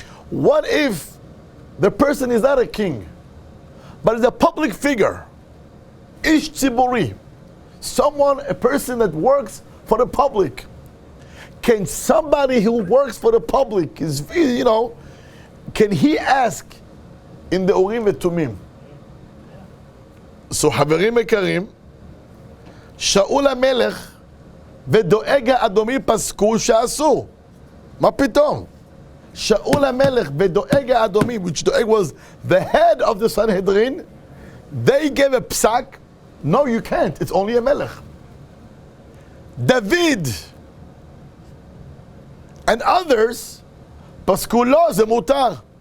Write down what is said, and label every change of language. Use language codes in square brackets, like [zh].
[en] What if the person is not a king, but is a public figure? Ish tziburi, a person that works for the public. Can somebody who works for the public, can he ask in the Urim v'Tumim? [he] So, חברים יקרים, שאול המלך ודואג האדומי פסקו שאסור. מה פתאום? [en] שאול המלך ודואג האדומי, which Doeg was the head of the Sanhedrin, they gave a psak. No, you can't. It's only a melech. David and others, [he] פסקו לא, זה מותר.